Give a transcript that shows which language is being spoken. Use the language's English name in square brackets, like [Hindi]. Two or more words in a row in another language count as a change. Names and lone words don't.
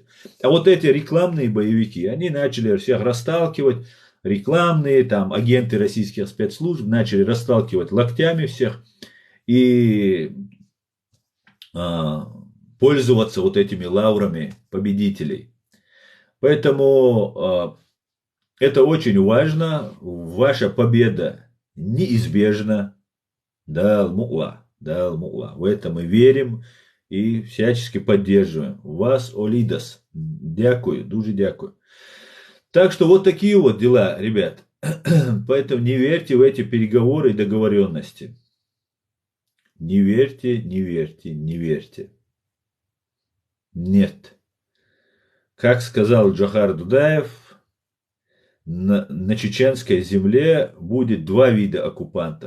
[Russian] А вот эти рекламные боевики, они начали всех расталкивать, рекламные, там, агенты российских спецслужб начали расталкивать локтями всех и пользоваться вот этими лаврами победителей. Поэтому это очень важно. Ваша победа неизбежна. Да, Аль-Му'ла. Да, Аль-Му'ла. В это мы верим и всячески поддерживаем. [Ukrainian] Вас, Олидас. Дякую, дуже дякую. [Russian] Так что вот такие вот дела, ребят. Поэтому не верьте в эти переговоры и договоренности. Не верьте, не верьте, не верьте. Нет. Как сказал Джохар Дудаев, на чеченской земле будет два вида оккупантов.